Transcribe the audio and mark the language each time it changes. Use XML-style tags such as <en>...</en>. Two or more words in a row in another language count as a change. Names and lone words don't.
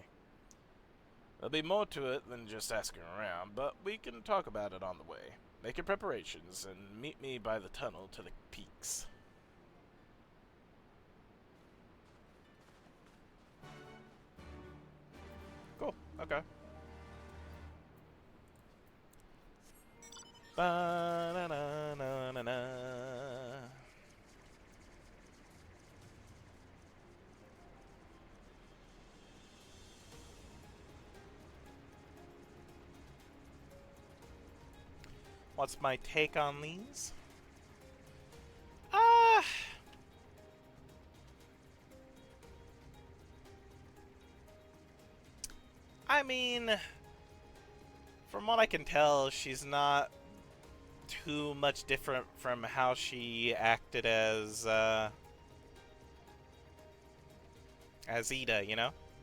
<en>There'll be more to it than just asking around, but we can talk about it on the way. Make your preparations and meet me by the tunnel to the peaks. Cool. Okay. Ba-na-na-na-na-na. What's my take on these? I mean, from what I can tell, she's not too much different from how she acted as Ida, you know?</en>